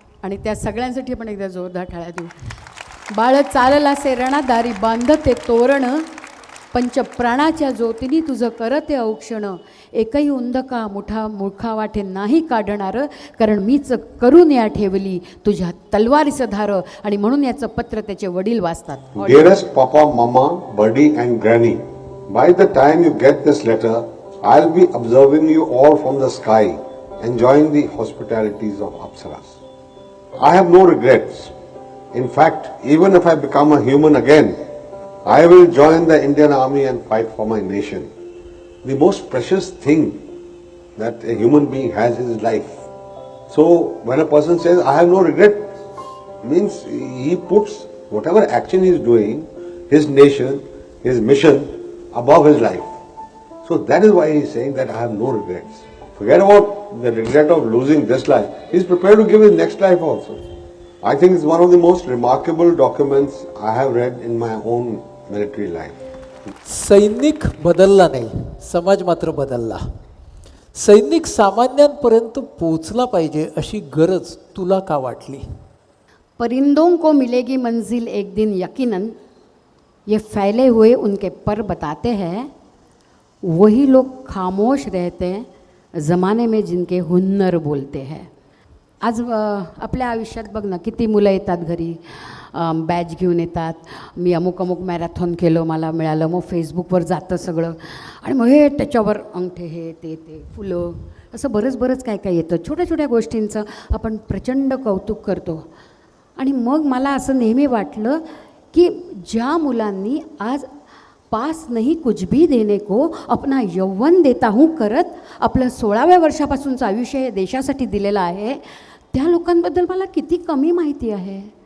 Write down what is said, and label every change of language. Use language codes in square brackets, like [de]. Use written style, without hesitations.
[mr] आणि त्या सगळ्यांसाठी आपण एकदा जोरदार टाळ्या देऊ. बाळ चालला से रणादारी बांधते तोरण, पंचप्राणाच्या ज्योतिनी तुझं करते औक्षण, एकही उंदका मुठा मुखा वाटे नाही काढणार, कारण मीच करून या ठेवली तुझ्या तलवारीचं धार. आणि म्हणून याचं पत्र त्याचे वडील वाचतात. [en] Dearest Papa, Mama, Buddy and Granny, by the time you get this letter, I'll be observing you all from the sky, enjoying the hospitalities of Apsaras. I have no regrets. In fact, even if I become a human again, I will join the Indian Army and fight for my nation. The most precious thing that a human being has is life. So when a person says, I have no regret, means he puts whatever action he is doing, his nation, his mission, above his life. So that is why he is saying that I have no regrets. Forget about the regret of losing this life. He is prepared to give his next life also. I think it's one of the most remarkable documents I have read in my own military life. [mr] सैनिक बदलला नाही, समाज मात्र बदलला. सैनिक सामान्यांपर्यंत पोचला पाहिजे अशी गरज तुला का वाटली? [hi] परिंदों को मिलेगी मंजिल एक दिन यकीनन, ये फैले हुए उनके पर बताते हैं, वही लोग खामोश रहते हैं ज़माने में जिनके हुन्नर बोलते हैं. [mr] आज आपल्या आयुष्यात बघ ना, किती मुलं येतात घरी, बॅच घेऊन येतात, मी अमुक अमुक मॅरेथॉन केलं, मला मिळालं, मग फेसबुकवर जातं सगळं, आणि मग हे त्याच्यावर अंगठे हे ते फुलं, असं बरंच काय काय येतं. छोट्या छोट्या गोष्टींचं आपण प्रचंड कौतुक करतो. आणि मग मला असं नेहमी वाटलं की ज्या मुलांनी आज [hi] पास नहीं कुछ भी देने को अपना यौवन देता हूँ [mr] करत आपलं 16व्या वर्षापासूनचं आयुष्य हे देशासाठी दिलेलं आहे, त्या लोकांबद्दल मला किती कमी माहिती आहे.